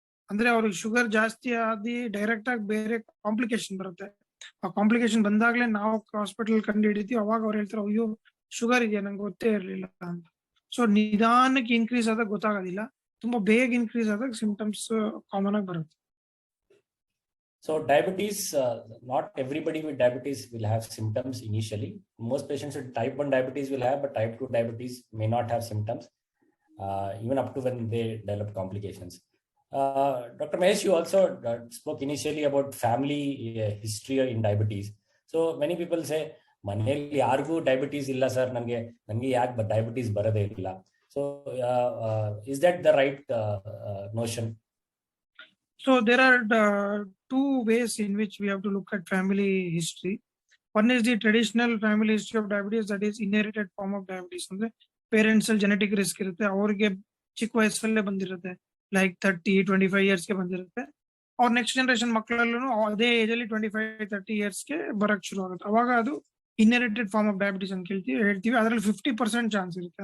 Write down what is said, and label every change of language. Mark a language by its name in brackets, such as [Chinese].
[Kannada] ಅಂದ್ರೆ ಅವ್ರಿಗೆ ಶುಗರ್ ಜಾಸ್ತಿ ಆಗಿ ಡೈರೆಕ್ಟ್ ಆಗಿ ಬೇರೆ ಕಾಂಪ್ಲಿಕೇಶನ್ ಬರುತ್ತೆ. ಆ ಕಾಂಪ್ಲಿಕೇಶನ್ ಬಂದಾಗ್ಲೇ ನಾವು ಹಾಸ್ಪಿಟಲ್ ಕಂಡು ಹಿಡಿತೀವಿ. ಅವಾಗ ಅವ್ರು ಹೇಳ್ತಾರೆ ಅಯ್ಯೋ ಶುಗರ್ ಇದೆಯಾ, ನಂಗೆ ಗೊತ್ತೇ ಇರ್ಲಿಲ್ಲ ಅಂತ. ಸೊ ನಿಧಾನಕ್ಕೆ ಇನ್ಕ್ರೀಸ್ ಆದಾಗ ಗೊತ್ತಾಗೋದಿಲ್ಲ, ತುಂಬಾ ಬೇಗ ಇನ್ಕ್ರೀಸ್ ಆದಾಗ ಸಿಂಪ್ಟಮ್ಸ್ ಕಾಮನ್ ಆಗಿ ಬರುತ್ತೆ. [English] So diabetes, not everybody with diabetes will have symptoms initially. Most patients with type 1 diabetes will have, but type 2 diabetes may not have symptoms, even up to when they develop complications. Dr. Mahesh, you also spoke initially about family history in diabetes. So many people say, [Kannada] ಮನೆಯಲ್ಲಿ ಯಾರಿಗೂ diabetes ಇಲ್ಲ sir, ನನಗೆ ಯಾಕೆ diabetes ಬರೋದೇ ಇಲ್ಲ. [English] So is that the right notion? So there are two ways in which we have to look at family history. One is the traditional family history of diabetes, that is inherited form of diabetes. [Kannada] ಅಂದ್ರೆ parents ಅಲ್ಲಿ genetic risk ಇರುತ್ತೆ, ಅವ್ರಿಗೆ ಚಿಕ್ಕ ವಯಸ್ಸಲ್ಲೇ ಬಂದಿರುತ್ತೆ, like 30-25 ಇಯರ್ಸ್ಗೆ ಬಂದಿರುತ್ತೆ. ಅವ್ರ next generation ಮಕ್ಕಳಲ್ಲೂ ಅದೇ age ಅಲ್ಲಿ 25-30 ಇಯರ್ಸ್ಗೆ ಬರಕ್ ಶುರು ಆಗುತ್ತೆ. ಅವಾಗ ಅದು ಇನ್ಹೆರಿಟೆಡ್ ಫಾರ್ಮ್ ಆಫ್ ಡಯಾಬಿಟಿಸ್ ಅಂತ ಹೇಳ್ತೀವಿ. ಅದರಲ್ಲಿ 50% ಚಾನ್ಸ್ ಇರುತ್ತೆ.